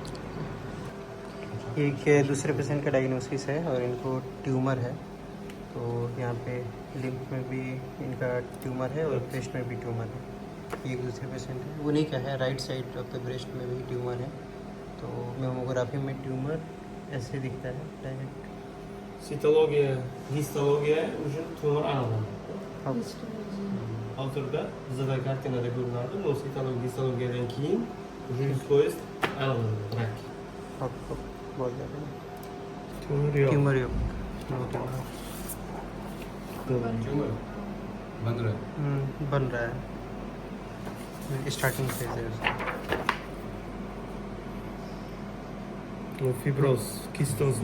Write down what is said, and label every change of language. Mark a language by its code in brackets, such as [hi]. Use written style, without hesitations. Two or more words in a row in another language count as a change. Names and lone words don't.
[hi] एक दूसरे पेशेंट का डायग्नोसिस है और इनको ट्यूमर है। तो यहाँ पे लिम्फ में भी इनका ट्यूमर है और ब्रेस्ट में भी ट्यूमर है। एक दूसरे पेशेंट है, उन्हीं का है, [en] right side of the breast [hi] में भी ट्यूमर है। तो मेमोग्राफी में ट्यूमर ऐसे दिखता है डायरेक्ट। [uz] Sitologiya, histologiya уже tumor aniqlanadi. Hozirda bizda kartinada ko'rinadi. Bu histologiyadan keyin уже 100% aniqlanadi rak. [hi] आपको बहुत ज़्यादा [uz] Tumor yo'q. [en] tumor no tumor [hi] ट्यूमर बन रहा है। बन रहा है, [en] starting phase [hi] है उसका। [uz] Fibroz, kistoz.